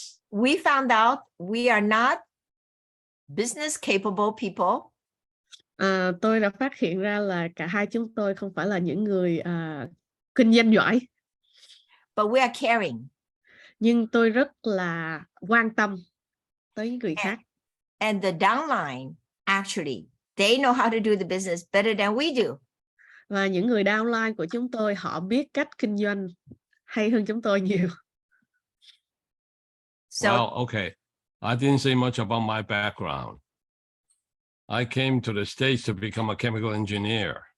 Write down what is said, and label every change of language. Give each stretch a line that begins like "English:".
English: We found out we are not business capable people.
Vietnamese: Tôi đã phát hiện ra là cả hai chúng tôi không phải là những người kinh doanh giỏi.
English: But we are caring.
Vietnamese: Nhưng tôi rất là quan tâm tới những người khác.
English: And the downline, actually, they know how to do the business better than we do.
Vietnamese: Và những người downline của chúng tôi, họ biết cách kinh doanh hay hơn chúng tôi nhiều.
English: So, well, okay. I didn't say much about my background. I came to the States to become a chemical engineer.